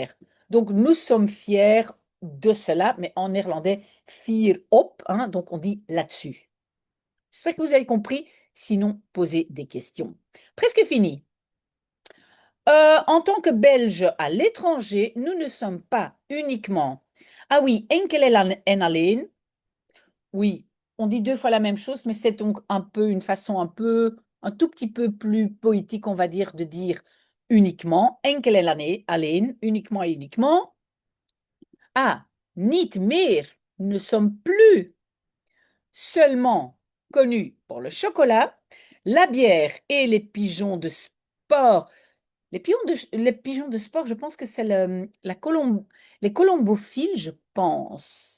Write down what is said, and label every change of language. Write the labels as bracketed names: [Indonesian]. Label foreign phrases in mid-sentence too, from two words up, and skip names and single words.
[French] Donc nous sommes fiers de cela, mais en néerlandais, [Dutch] fier op, [French] hein, donc on dit là-dessus. J'espère que vous avez compris, sinon posez des questions. Presque fini. En tant que Belges à l'étranger, nous ne sommes pas uniquement, ah oui, [Dutch] enkel en alleen, [French] oui, on dit deux fois la même chose, mais c'est donc un peu une façon un tout petit peu plus poétique, on va dire, de dire uniquement, [Dutch] enkel en alleen, [French] uniquement et uniquement. [Dutch] Ah, niet meer, [French] nous ne sommes plus seulement connus pour le chocolat, la bière et les pigeons de sport. Les pigeons de sport, je pense que c'est les colombophiles, je pense.